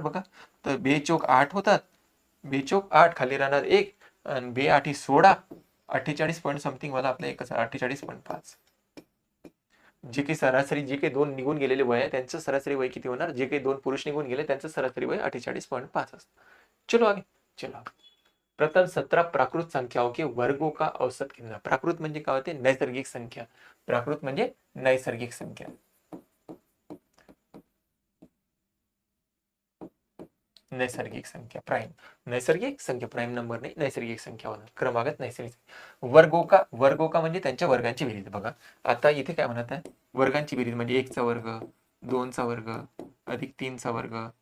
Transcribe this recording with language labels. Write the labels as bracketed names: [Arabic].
[Marathi] बघा तर 2 चौक 8 होतात, 2 चौक 8 खाली राहणार 1 आणि 2 8 16, 48 पॉईंट समथिंग मला आपलं एकच 48.5. जे काही सरासरी जे काही 2 निघून गेलेले वय आहे त्यांचं सरासरी वय किती होणार, जे काही 2 पुरुष निघून गेले त्यांचं सरासरी वय 48.5 असतं. [Hindi] चलो आगे. चलो आगे. प्रथम 17 प्राकृत संख्याओं के वर्गों का औसत कितना. [Marathi] प्राकृत म्हणजे काय होते, नैसर्गिक संख्या. प्राकृत म्हणजे नैसर्गिक संख्या. नैसर्गिक संख्या प्राइम, नैसर्गिक संख्या प्राइम नंबर नाही, नैसर्गिक संख्या होणार. क्रमागत नैसर्गिक. वर्गों का म्हणजे त्यांच्या वर्गांची बेरीज. बघा आता इथे काय म्हणत आहे, वर्गांची बेरीज म्हणजे 1 चा वर्ग, 2 चा वर्ग अधिक 3 चा वर्ग.